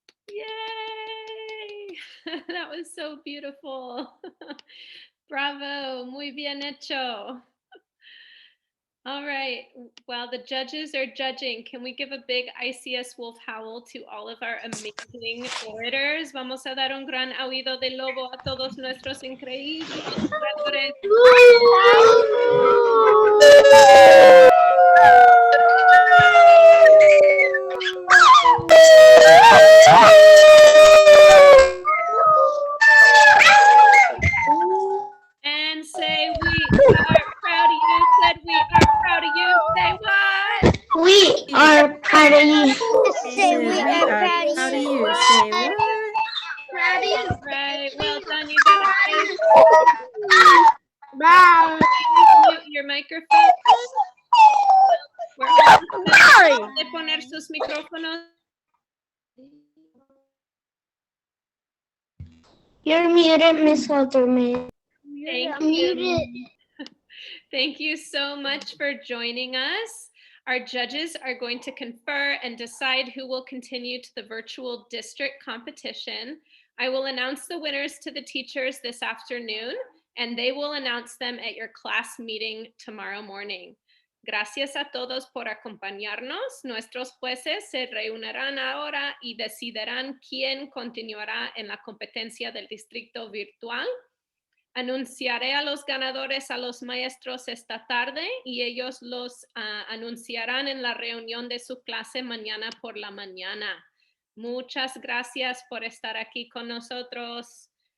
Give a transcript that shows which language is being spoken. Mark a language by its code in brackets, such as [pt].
[en] Yay! That was so beautiful. [es] Bravo, muy bien hecho. [en] All right, while the judges are judging, can we give a big ICS wolf howl to all of our amazing orators? [es] Vamos a dar un gran oído de lobo a todos nuestros increíbles oradores. [en] And say, we are proud of you. Said, we are proud of you. Say what? We are proud of you. Say we are proud of you. Say what? Proud of you. Right, well done. You got it. Bye. Mute your microphone. We're all de poner sus micrófonos. You're muted, Miss Halterman. Thank you. Thank you so much for joining us. Our judges are going to confer and decide who will continue to the virtual district competition. I will announce the winners to the teachers this afternoon, and they will announce them at your class meeting tomorrow morning. [es] Gracias a todos por acompañarnos. Nuestros jueces se reunirán ahora y decidirán quién continuará en la competencia del distrito virtual. Anunciaré a los ganadores a los maestros esta tarde y ellos los anunciarán en la reunión de su clase mañana por la mañana. Muchas gracias por estar aquí con nosotros.